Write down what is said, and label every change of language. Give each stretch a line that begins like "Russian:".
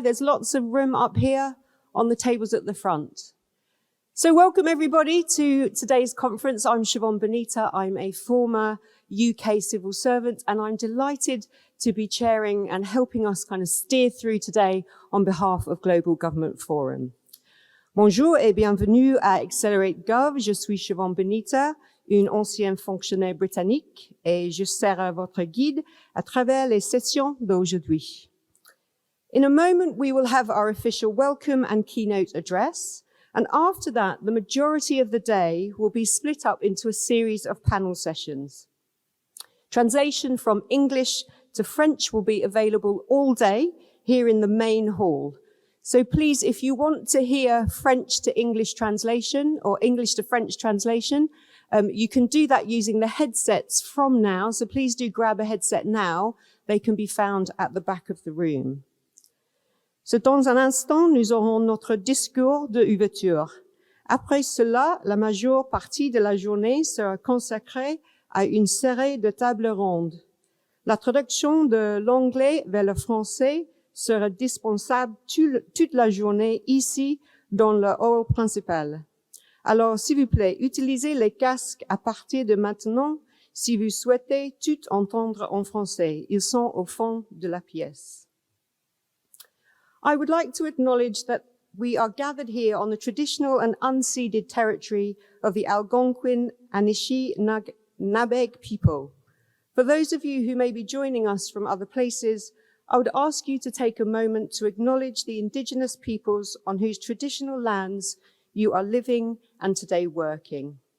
English: There's lots of room up here on the tables at the front. So welcome, everybody, to today's conference. I'm Siobhan Bonita. I'm a former UK civil servant, and I'm delighted to be chairing and helping us kind of steer through today on behalf of Global Government Forum.
French: Bonjour et bienvenue à Accelerate Gov. Je suis Siobhan Bonita, une ancienne fonctionnaire britannique, et je serai votre guide à travers les sessions d'aujourd'hui.
English: In a moment, we will have our official welcome and keynote address. And after that, the majority of the day will be split up into a series of panel sessions. Translation from English to French will be available all day here in the main hall. So please, if you want to hear French to English translation or English to French translation, you can do that using the headsets from now. So please do grab a headset now. They can be found at the back of the room.
French: So dans un instant, nous aurons notre discours d'ouverture. Après cela, la majeure partie de la journée sera consacrée à une série de tables rondes. La traduction de l'anglais vers le français sera dispensable toute la journée ici dans le hall principal. Alors, s'il vous plaît, utilisez les casques à partir de maintenant si vous souhaitez tout entendre en français. Ils sont au fond de la pièce.
English: I would like to acknowledge that we are gathered here on the traditional and unceded territory of the Algonquin Anishinaabe people. For those of you who may be joining us from other places, I would ask you to take a moment to acknowledge the indigenous peoples on whose traditional lands you are living and today working.